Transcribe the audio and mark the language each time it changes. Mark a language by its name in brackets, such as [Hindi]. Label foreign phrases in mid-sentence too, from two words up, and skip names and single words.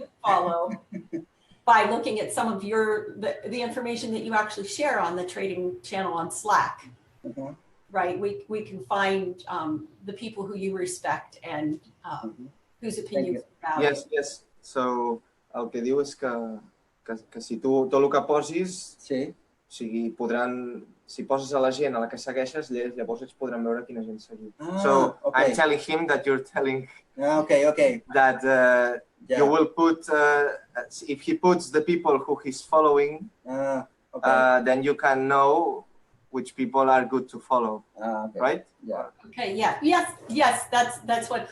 [English] Follow by looking at some of the information that you actually share on the trading channel on Slack. Uh-huh. Right. We can find the people who you respect and whose opinions you value. Yes. [Catalan] So el que diu és que si tu tot el que posis, sí. O sigui, si poses a la gent a la que segueixes, llavors ells podran veure quina gent seguir. [English] So okay. I'm telling him that you're telling okay. that you will put, if he puts the people who he's following, then you can know which people are good to follow, right? Yeah. Okay. Yeah. Yes. That's what.